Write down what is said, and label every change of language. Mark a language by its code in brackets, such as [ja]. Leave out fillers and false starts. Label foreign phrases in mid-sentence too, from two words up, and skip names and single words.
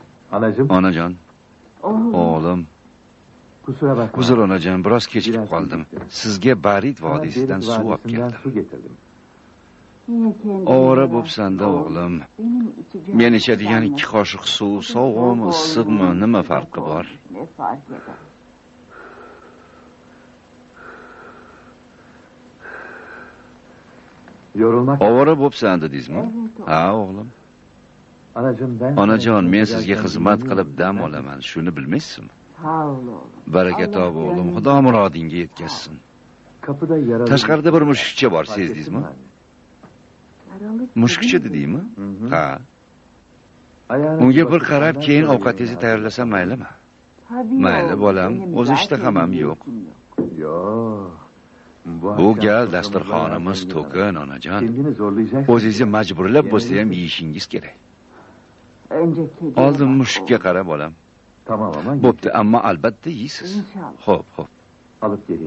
[tr] Anacığım, [uz] Onajon, [tr] Oğlum. [uz] o'g'lim. [tr] kusura bakma. [uz] Uzr onajon, biroz kechikib [tr] Biraz [uz] qoldim. kechikdim. Sizga Barit [tr] Sana [uz] vodiysidan [tr] Berit [uz] suv olib [tr] Vadisi'nden [uz] keldim. [tr] su getirdim. Niye kendini [uz] Ovora [tr] yararsın? [uz] bo'psan-da o'g'lim. [tr] Benim içeceğim [uz] Men ichadigan [tr] sudan [uz] 2 qoshiq suv sovuqmi, issiqmi, nima farqi bor? [tr] Ne fark eder? Yorulmak. [uz] Ovora bo'psan dedingizmi? [tr] Evet, oğlum. [uz] Ha, o'g'lim. [tr] Anacığım ben... [uz] Onajon, men sizga [tr] giderken [uz] xizmat [tr] dinliyorum. [uz] qilib dam olaman, shuni bilmaysizmi? [tr] Sağ ol oğlum. [uz] Baraka [tr] Allah [uz] top o'g'lim, [tr] gönlünü- [uz] Xudo murodingga yetkazsin. [tr] Kapıda yaralı... [uz] Tashqarida bir mushukcha bor, [tr] Fark ettin [uz] sezdingizmi? [tr] mi anne? Yaralı [uz] Mushukcha [tr] kedin mi? [uz] dedingmi? Hı hı. Ha. [tr] Ayağına [uz] Unga bir [tr] basıp [uz] qarab, [tr] ondan [uz] keyin [tr] sonra [uz] ovqatingizni [tr] yemeğe [uz] tayyorlasam maylimi? [tr] Tabii [uz] Mayli, [tr] oğlum, [uz] bolam. [tr] benim [uz] O'zi [tr] zaten [uz] ishtaham ham yo'q. [tr] niyetim yok. Yok. [uz] Bu [tr] akşam gal soframızda [uz] dasturxonimiz [tr] zengin [uz] to'kin, onajon. [tr] Kendini zorlayacaksın. [uz] O'zingizni majburlab bo'lsa ham yeyishingiz kerak. [tr] Önce kediye [uz] Oldin [tr] bak [uz] mushukka [tr] oğlum. [uz] qara bolam. [tr] Tamam ama... [uz] Bo'pti, ammo albatta yeysiz. [tr] İnşallah. [uz] Xo'p, xo'p. [tr] Alıp geleyim.